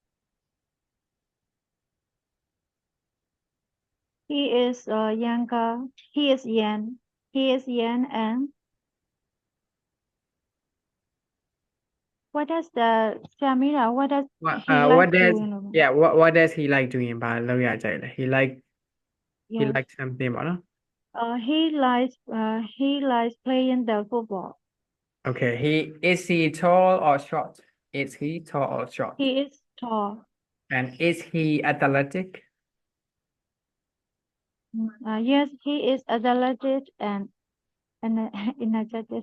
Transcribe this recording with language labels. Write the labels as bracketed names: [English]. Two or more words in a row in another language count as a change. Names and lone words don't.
[English] He is younger. He is young. He is young and what does the Samira? What does he What like does doing? what does he like doing? [Burmese] ဘာလုပ်ရကြလဲ he [English] Yes. likes something ပေါ့နော် He likes playing the football. Okay, he tall or short? Is he tall or short? He is tall. And is he athletic? Yes, he is athletic and energetic.